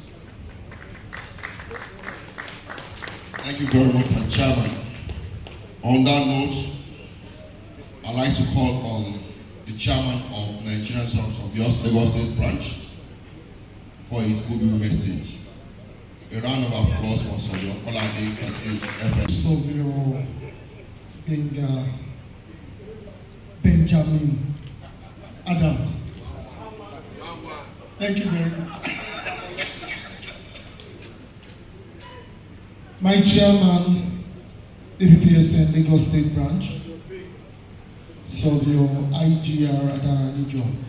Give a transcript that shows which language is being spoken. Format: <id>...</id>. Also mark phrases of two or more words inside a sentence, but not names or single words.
<en>Thank you very much, my chairman. On that note, I'd like to call on the chairman of Nigerian Surveyors Lagos State Branch for his goodwill message. A round of applause for Surveyor Kolade Kasim FM. Surveyor Benjamin Adams. Thank you very much. My chairman, Appsn Lagos State Branch, Surveyor IGR Adaranijo.</en>